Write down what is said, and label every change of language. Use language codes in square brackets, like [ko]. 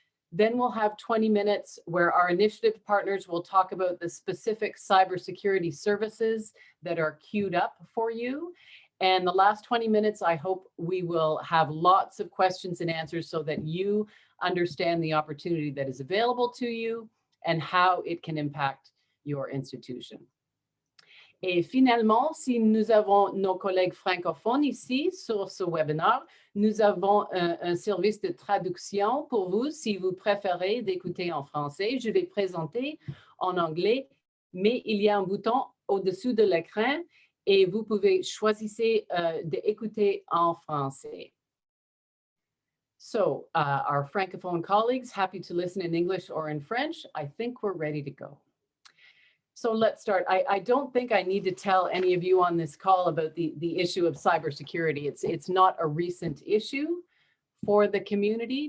[en] Then we'll have 20 minutes where our initiative partners will talk about the specific cybersecurity services that are queued up for you. And the last 20 minutes, I hope we will have lots of questions and answers so that you understand the opportunity that is available to you and how it can impact your institution. [fr] Et finalement, si nous avons nos collègues francophones ici sur ce webinaire, nous avons un service de traduction pour vous si vous préférez d'écouter en français. Je vais présenter en anglais, mais il y a un bouton au-dessus de l'écran et vous pouvez choisir d'écouter en français. [en] So our Francophone colleagues, happy to listen in English or in French. I think we're ready to go. So let's start. I don't think I need to tell any of you on this call about the issue of cybersecurity. It's not a recent issue for the community.